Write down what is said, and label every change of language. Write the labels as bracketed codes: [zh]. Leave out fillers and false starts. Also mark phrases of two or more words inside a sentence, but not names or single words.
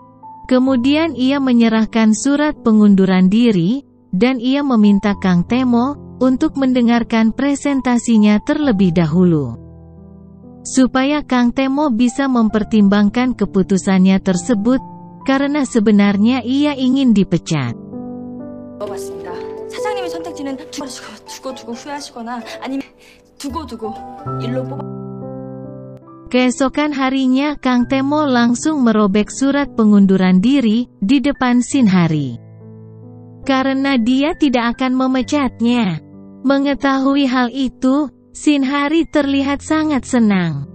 [id] Kemudian ia menyerahkan surat pengunduran diri, dan ia meminta Kang Temo untuk mendengarkan presentasinya terlebih dahulu, supaya Kang Temo bisa mempertimbangkan keputusannya tersebut, karena sebenarnya ia ingin dipecat. [ko] 맞습니다. 사장님의 선택지는 두고 후회하시거나 아니면 두고 일로 뽑아. [id] Keesokan harinya Kang Temo langsung merobek surat pengunduran diri di depan Shinhari, karena dia tidak akan memecatnya. Mengetahui hal itu, Shinhari terlihat sangat senang.